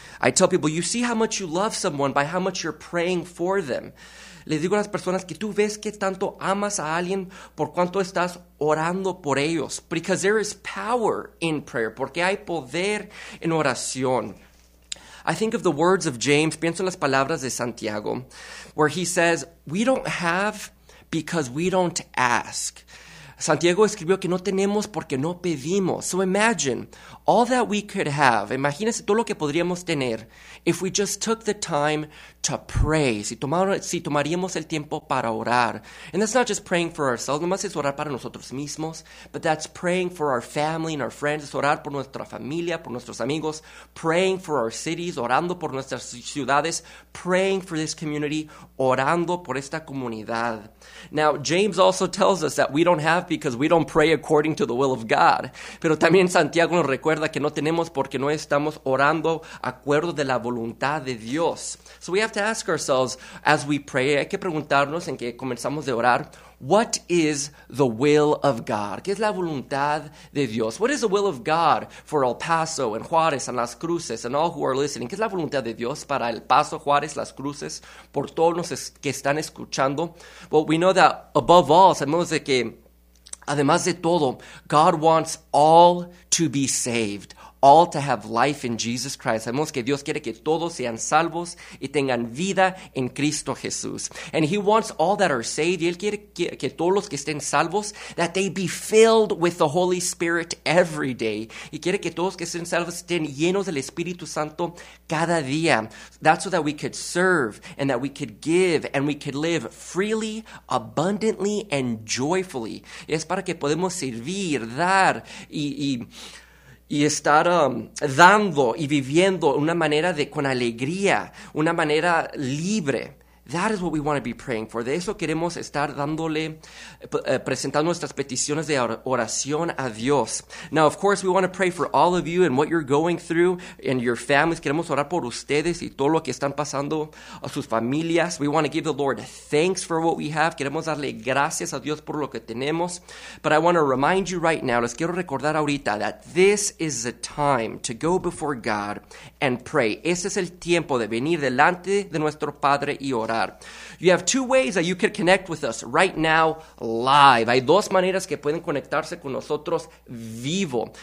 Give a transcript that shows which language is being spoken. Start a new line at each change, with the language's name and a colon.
English: I tell people, you see how much you love someone by how much you're praying for them.
Spanish: Le digo a las personas que tú ves que tanto amas a alguien por cuánto estás orando por ellos.
English: Because there is power in prayer.
Spanish: Porque hay poder en oración.
English: I think of the words of James,
Spanish: pienso en las palabras de Santiago,
English: where he says, we don't have because we don't ask.
Spanish: Santiago escribió que no tenemos porque no pedimos.
English: So imagine all that we could have.
Spanish: Imagínense todo lo que podríamos tener
English: if we just took the time to pray.
Spanish: Si tomaríamos el tiempo para orar.
English: And that's not just praying for ourselves.
Spanish: Nomás es orar para nosotros mismos.
English: But that's praying for our family and our friends.
Spanish: Es orar por nuestra familia, por nuestros amigos.
English: Praying for our cities.
Spanish: Orando por nuestras ciudades.
English: Praying for this community.
Spanish: Orando por esta comunidad.
English: Now, James also tells us that we don't have because we don't pray according to the will of God.
Spanish: Pero también Santiago nos recuerda que no tenemos porque no estamos orando acuerdo de la voluntad de Dios.
English: So we have to ask ourselves as we pray,
Spanish: hay que preguntarnos en que comenzamos de orar,
English: what is the will of God?
Spanish: ¿Qué es la voluntad de Dios?
English: What is the will of God for El Paso and Juárez and Las Cruces and all who are listening?
Spanish: ¿Qué es la voluntad de Dios para El Paso, Juárez, Las Cruces, por todos los que están escuchando?
English: Well, we know that above all,
Spanish: sabemos de que además de todo,
English: God wants all to be saved, all to have life in Jesus Christ.
Spanish: Sabemos que Dios quiere que todos sean salvos y tengan vida en Cristo Jesús.
English: And he wants all that are saved.
Spanish: Y él quiere que todos los que estén salvos,
English: that they be filled with the Holy Spirit every day.
Spanish: Y quiere que todos que estén salvos estén llenos del Espíritu Santo cada día.
English: That's so that we could serve and that we could give and we could live freely, abundantly, and joyfully.
Spanish: Y es para que podemos servir, dar y estar dando y viviendo una manera de con alegría, una manera libre.
English: That is what we want to be praying for.
Spanish: De eso queremos estar dándole, presentando nuestras peticiones de oración a Dios.
English: Now, of course, we want to pray for all of you and what you're going through and your families.
Spanish: Queremos orar por ustedes y todo lo que están pasando a sus familias.
English: We want to give the Lord thanks for what we have.
Spanish: Queremos darle gracias a Dios por lo que tenemos.
English: But I want to remind you right now,
Spanish: les quiero recordar ahorita,
English: that this is the time to go before God and pray.
Spanish: Este es el tiempo de venir delante de nuestro Padre y orar.
English: You have two ways that you can connect with us right now, live.
Spanish: Hay dos maneras que pueden conectarse con nosotros vivo.